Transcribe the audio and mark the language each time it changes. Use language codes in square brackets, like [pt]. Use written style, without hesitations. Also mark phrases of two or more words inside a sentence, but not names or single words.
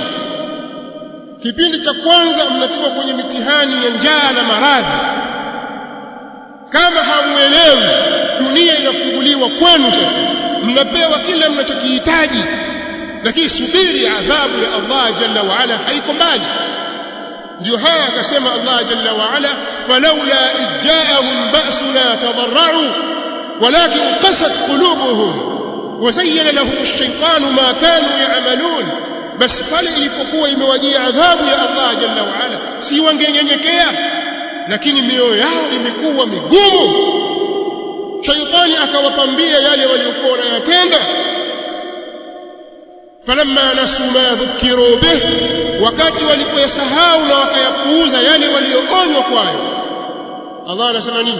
[sw] Kipindi cha kwanza mnatiwa kwenye mitihani ya njaa na maradhi. Kama hamuelewi, dunia inafunguliwa kwenu sasa, mnapewa kila mnachokihitaji, lakini subiri adhabu ya [ar] الله جل وعلا [sw] haiko mbali. Ndio haya akasema [ar] الله جل وعلا فلولا إذ جاءهم بأسنا تضرعوا ولكن قست قلوبهم وزين لهم الشيطان ما كانوا يعملون. [sw] Basi pale ilipokuwa imewajia adhabu ya [ar] الله جل وعلا, [sw] si wangenyenyekea, lakini mioyo yao imekuwa migumu. Shaitani akawapambia yale waliokuwa wanayatenda. [ar] فلما نسوا ما ذكروا به, [sw] wakati walipoyasahau na wakayapuuza yale walioonywa kwayo, Allah anasema nini?